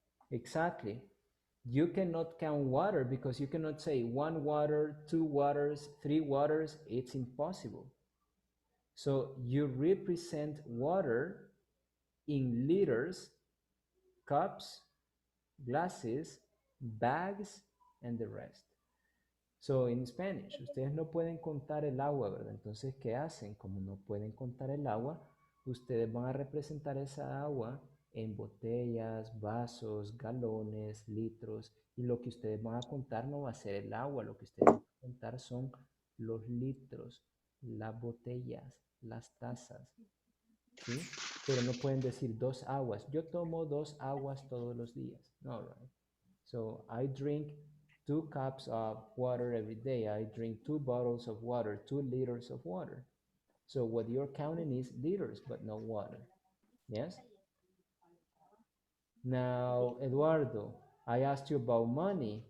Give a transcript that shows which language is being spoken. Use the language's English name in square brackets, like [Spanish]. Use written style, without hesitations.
[English] Exactly. You cannot count water because you cannot say 1 water, 2 waters, 3 waters. It's impossible. So you represent water in liters, cups, glasses, bags, and the rest. So in Spanish, [Spanish] ustedes no pueden contar el agua, ¿verdad? Entonces, ¿qué hacen? Como no pueden contar el agua, ustedes van a representar esa agua en botellas, vasos, galones, litros, y lo que ustedes van a contar no va a ser el agua, lo que ustedes van a contar son los litros, las botellas, las tazas, ¿sí? Pero no pueden decir 2 aguas. Yo tomo 2 aguas todos los días. [English] No, right? So I drink 2 cups of water every day. I drink 2 bottles of water, 2 liters of water. So what you're counting is liters, but not water. Yes? Now, Eduardo, I asked you about money.